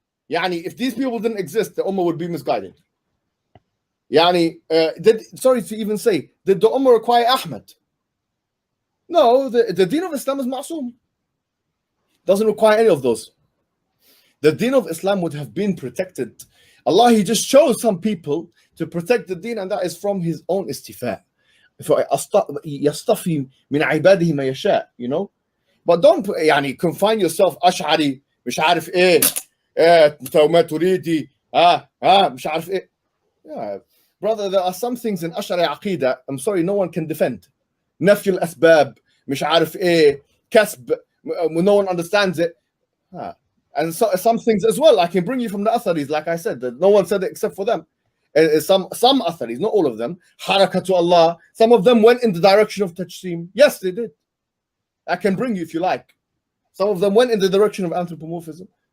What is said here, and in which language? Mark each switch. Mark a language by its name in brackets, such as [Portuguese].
[English] Yani, if these people didn't exist, the Ummah would be misguided. Yani, sorry to even say, did the Ummah require Ahmad? No, the deen of Islam is ma'soom. Doesn't require any of those. The deen of Islam would have been protected. Allah, He just chose some people to protect the deen, and that is from His own istifa. [Arabic] يصطفي من عباده ما يشاء, [English] you know. But don't [Arabic] يعني [English] confine yourself [Arabic] أشعري مش عارف إيه ما تريدي مش عارف إيه. [English] Yeah, brother, there are some things in [Arabic] أشعري عقيدة, [English] I'm sorry, no one can defend. [Arabic] نفي الأسباب مش عارف إيه كسب, [English] no one understands it. And so, some things as well I can bring you from the Atharis, like I said, that no one said it except for them. Some Atharis, not all of them. Harakatu Allah, some of them went in the direction of Tajsim. Yes, they did. I can bring you if you like. Some of them went in the direction of anthropomorphism.